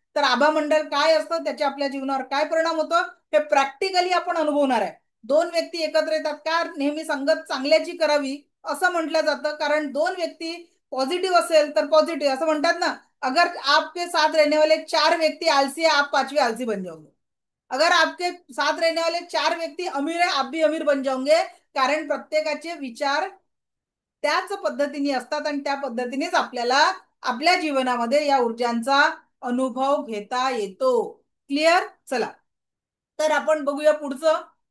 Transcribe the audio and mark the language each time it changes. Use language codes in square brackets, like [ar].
[mr] तर आभा मंडल काय असतं, त्याचे आपल्या जीवनावर काय परिणाम होतो हे प्रॅक्टिकली आपण अनुभवणार आहे. दोन व्यक्ती एकत्र येतात का, नेहमी संगत चांगल्याची करावी असं म्हटलं जातं, कारण दोन व्यक्ती पॉझिटिव्ह असेल तर पॉझिटिव्ह, असं म्हणतात ना, [hi] अगर आपके साथ रहने वाले 4 व्यक्ती आलसी है, आप पांचवी आलसी बन जाओगे. अगर आपके साथ रहने वाले 4 व्यक्ती अमीर है, आप भी अमीर बन जाओगे. [mr] कारण प्रत्येकाचे विचार त्याच पद्धतीने असतात आणि त्या पद्धतीनेच आपल्याला आपल्या जीवनामध्ये या ऊर्जांचा अनुभव घेता येतो. क्लिअर? चला तर आपण बघूया पुढचं.